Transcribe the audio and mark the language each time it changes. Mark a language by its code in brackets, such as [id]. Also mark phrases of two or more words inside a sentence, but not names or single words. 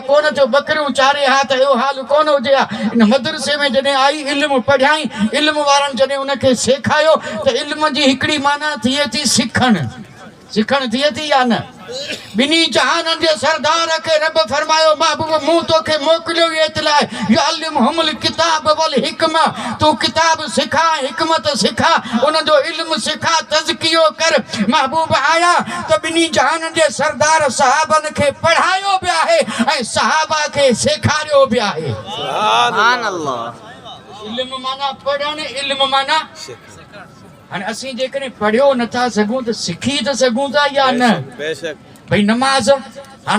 [sd] कोन थियो ॿकरियूं चारे हा त इहो हाल कोन हुजे हा इन मदरसे में जॾहिं आई इल्मु पढ़ियाई इल्मु वारनि जॾहिं उनखे सेखारियो त इल्म जी हिकिड़ी माना थिए थी सिखणु सिखणु थिए थी या न ॿिन्ही जहाननि जे सरदार खे रब फरमायो महबूब मूं तोखे मोकिलियो एतिलाए [ar] يعلمهم الكتاب والحكمة [sd] तूं किताब सिखा हिकमत सिखा उन जो इल्मु सिखा तज़कियो कर महबूब आया त ॿिन्ही जहाननि जे सरदार सहाबनि खे पढ़ायो बि आहे ऐं सहाबा खे सेखारियो बि आहे [ar] سبحان الله [sd] इल्मु माना पढ़णु इल्मु माना हाणे असीं जेकॾहिं पढ़ियो नथा सघूं त सिखी त सघूं था या न भई नमाज़ हाणे